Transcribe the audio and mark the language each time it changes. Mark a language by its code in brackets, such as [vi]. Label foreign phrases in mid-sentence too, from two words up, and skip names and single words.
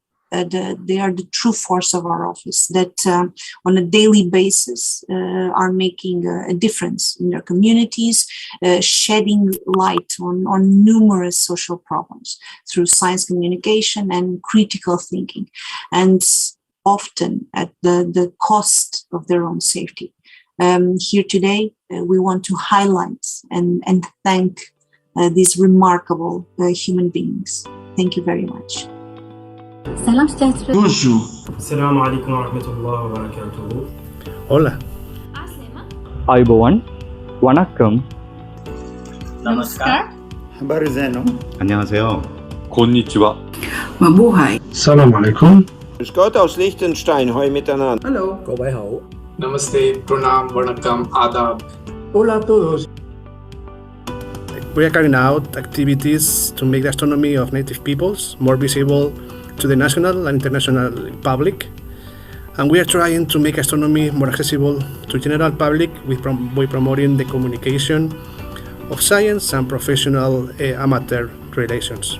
[en] They are the true force of our office that on a daily basis are making a difference in their communities, shedding light on numerous social problems through science communication and critical thinking, and often at the cost of their own safety. Here today, we want to highlight and thank these remarkable human beings. Thank you very much. [fr] Bonjour. [ar] السلام عليكم ورحمة الله وبركاته. [es] Hola. 아이보원, 와나컴. [hi] Namaskar. [sw] Habari zenu. [ko] 안녕하세요. [ja] Konnichiwa. [tl] Mabuhay. [ar] سلام عليكم. [de] Grüß Gott aus Liechtenstein, hoi miteinander. [en] Hello. Gobai hao. [hi] Namaste, pranam, vanakkam, adab. [es] Hola a todos. [en] We are carrying out activities to make the astronomy of native peoples more visible to the national and international public, and we are trying to make astronomy more accessible to general public by promoting the communication of science and professional amateur relations.